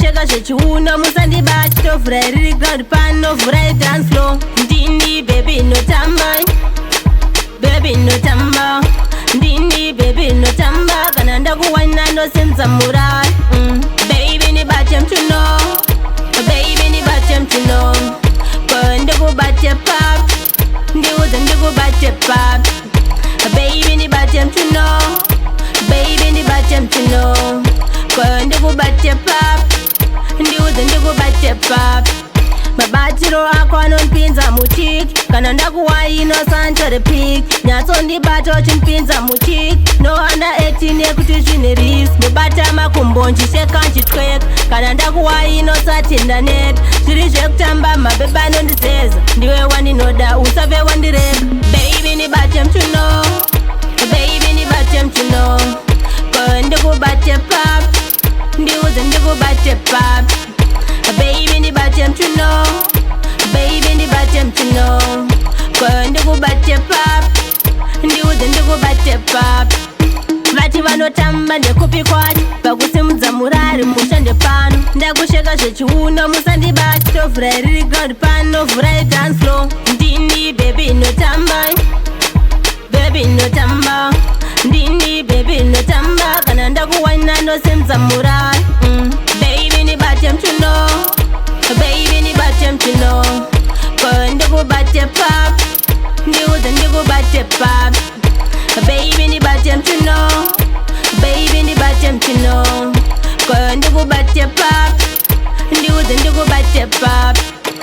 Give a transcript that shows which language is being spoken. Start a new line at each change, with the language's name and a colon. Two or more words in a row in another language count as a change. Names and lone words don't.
Shona: zvechiuno musandibati tovhura riri ground pano vhurai
English: dance floor
Shona: ndini baby notamba baby notamba ndini baby notamba kana ndakuwana ndosenza murai baby nibate mchuno baby nibate mchuno ko ndikubate pap ndiuze ndikubate pap baby nibate mchuno baby nibate mchuno ko ndikubate pap ndiuze ndikubate pap mabatiro ako anondipinza muchiki kana ndakuwaino santore pik nyatsondibata uchindipinza muchiki no under 18 yekuti zvine risk ndobata makumbo nchisheka nchitweka kana ndakuwaino satenda net zviri zvekutamba mabeba anondizeza ndiwe wandinoda usave wandireka baby nibate mchuno baby nibate mchuno ko ndikubate pap ndiuze ndikubate pap baby nibate mchuno baby nibate mchuno ko ndikubate pap ndiuze ndikubate pap vati vanotamba ndekupi kwati pakusimudza murari mushande pano ndakusheka zvechiuno musandibati tovhura riri ground pano vhurai
English: dance floor
Shona: ndini baby notamba baby notamba ndini baby notamba kana ndakuwana ndosemza murari baby nibate mchuno baby nibate mchuno ko ndikubate pap ndiuze ndikubate pap baby nibate mchuno baby nibate mchuno ko ndikubate pap ndiuze ndikubate pap